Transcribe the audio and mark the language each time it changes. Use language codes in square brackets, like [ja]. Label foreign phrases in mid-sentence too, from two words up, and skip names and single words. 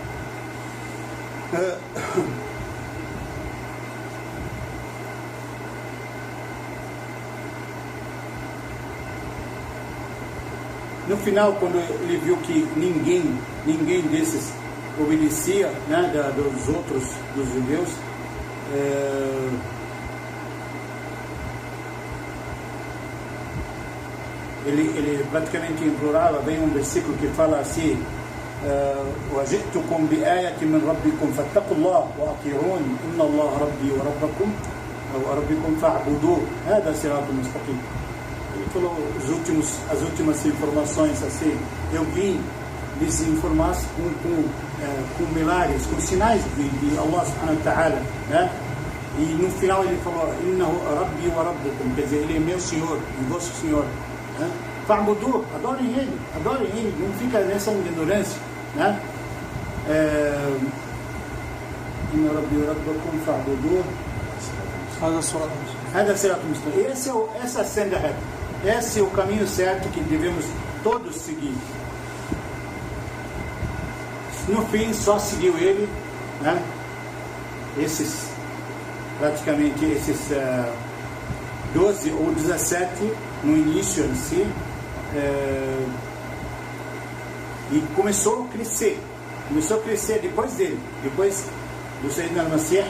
[pt] No final, quando ele viu que ninguém desses obedecia, né, dos judeus, ele praticamente implorava. Vem um versículo que fala assim: [ar] وَجِئْتُكُمْ بِآيَةٍ مِنْ رَبِّكُمْ فَاتَّقُوا اللَّهَ وَأَطِيعُونِ إِنَّ اللَّهَ رَبِّي وَرَبَّكُمْ وَرَبِّكُمْ فَاعْبُدُوهُ هَذَا صِرَاطٌ مُسْتَقِيمٌ. [pt] Ele falou as últimas informações assim: eu vim lhes informar com milagres, com sinais de Allah [ar] سبحانه وتعالى, [pt] né? E no final ele falou: [ar] إنه ربي وربكم, [pt] quer dizer, ele é meu Senhor e vosso Senhor, né? Fa'budu, adorem ele, não fica nessa ignorância, né? [ar] إن ربي وربكم فاعبدوه هذا صراط مستقيم. [pt] Essa senda reta, esse é o caminho certo que devemos todos seguir. No fim, só seguiu ele, né? Praticamente esses 12 ou 17 no início em si, e começou a crescer depois dele, depois do [ar] سيدنا المسيح.